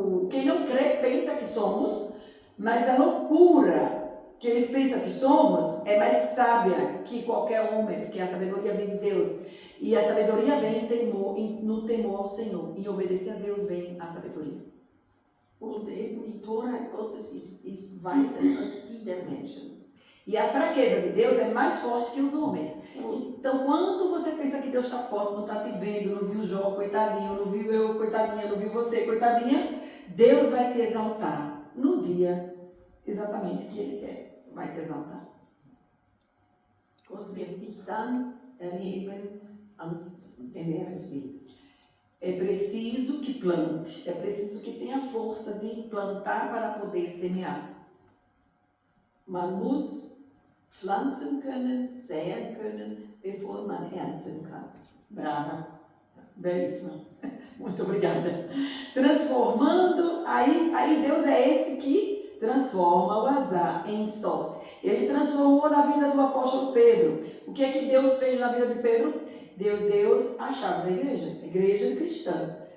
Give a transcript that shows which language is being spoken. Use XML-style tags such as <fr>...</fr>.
<pt>Quem não crê pensa que somos, mas a loucura que eles pensam que somos é mais sábia que qualquer homem, porque a sabedoria vem de Deus. E a sabedoria vem no temor ao Senhor. Em obedecer a Deus vem a sabedoria.</pt> <de>Und eben die Torheit Gottes ist weiser als die der Menschen.</de> <pt>E a fraqueza de Deus é mais forte que os homens. Então, quando você pensa que Deus está forte, não está te vendo, não viu Jó, coitadinho, não viu eu, coitadinha, não viu você, coitadinha, Deus vai te exaltar no dia exatamente que Ele quer. Vai te exaltar.</pt> <de>Gott wird dich dann erheben, wenn es will.</de> <pt>É preciso que plante, é preciso que tenha força de plantar para poder semear.</pt> <de>Man muss pflanzen können, säen können, bevor man ernten kann.</de> <pt>Brava, belíssima, muito obrigada. Transformando, aí Deus é esse que transforma o azar em sorte. Ele transformou na vida do apóstolo Pedro. O que é que Deus fez na vida de Pedro? Deus deu a chave da igreja cristã.</pt>